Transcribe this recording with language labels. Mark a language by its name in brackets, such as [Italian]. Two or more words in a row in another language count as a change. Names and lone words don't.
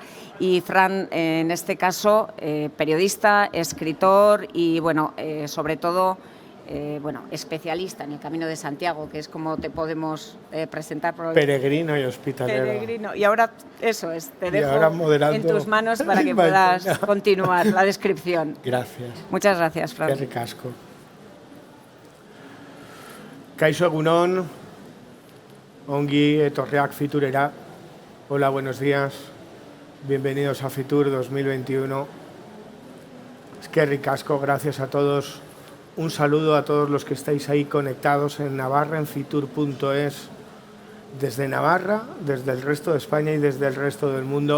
[Spanish] Y Fran, en este caso, periodista, escritor y, sobre todo, especialista en el Camino de Santiago, que es como te podemos presentar. Peregrino y hospitalero. Peregrino. Y ahora, eso es, te dejo en tus manos para que vale, puedas continuar la descripción. Gracias. Muchas gracias, Fran. Qué ricasco. [Basque] Kaixo egunon, ongi etorriak Fiturera. [Spanish] Hola, buenos días. Bienvenidos a Fitur 2021. Es que ricasco, gracias a todos Un saludo a todos los que estáis ahí conectados en Navarra, en fitur.es, desde Navarra, desde el resto de España y desde el resto del mundo.